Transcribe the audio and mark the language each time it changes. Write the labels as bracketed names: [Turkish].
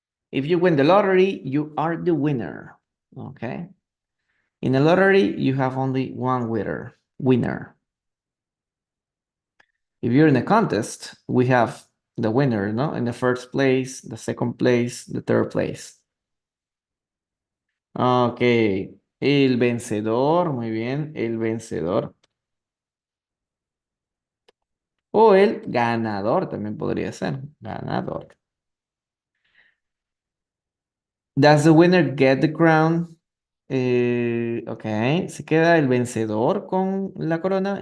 [English] If you win the lottery, you are the winner. Okay. In a lottery, you have only one winner. If you're in a contest, we have the winner, no? In the first place, the second place, the third place. Ok. [Spanish] El vencedor, muy bien, el vencedor. O el ganador también podría ser. Ganador. [English] Does the winner get the crown? Ok. [Spanish] ¿Se queda el vencedor con la corona?